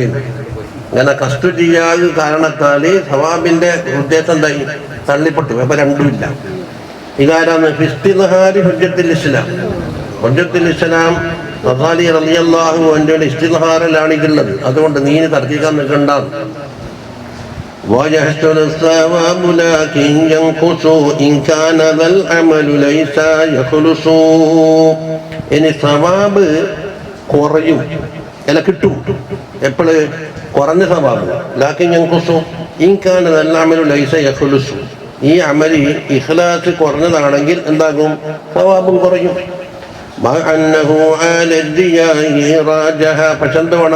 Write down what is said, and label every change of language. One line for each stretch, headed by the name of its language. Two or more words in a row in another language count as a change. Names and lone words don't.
Malayalam: അങ്ങനെ കസ്റ്റു ചെയ്യാതെ കാരണത്താല് സവാബിന്റെ ഉദ്ദേശം എന്തായി? തള്ളിപ്പെട്ടു. അപ്പൊ രണ്ടുമില്ല. ഇതാരാണ്?
Arabic: في استظهار حجة الإسلام.
Malayalam: ഹുജ്ജത്തുൽ ഇസ്ലാം ഗസാലി
Arabic: رضي الله عنه
Malayalam: ഇസ്തിൽഹാറിലാണ് ഇതുള്ളത്. അതുകൊണ്ട് നീ തർക്കിക്കാൻ നിൽക്കണ്ട.
Arabic: ويحصل الثواب لكن ينقص إن كان ذا العمل ليس يخلص.
Malayalam: ഇനി സവാബ് കുറയും, അല്ല കിട്ടും. എപ്പോഴ്? കുറഞ്ഞ സവാബ്.
Arabic: لكن ينقص إن كان ذا العمل ليس يخلص.
Malayalam: ഈ അമലി ഇഖ്ലാസ് കുറഞ്ഞതാണെങ്കിൽ എന്താകും? സവാബും കുറയും. പക്ഷെ എന്ത് വേണം?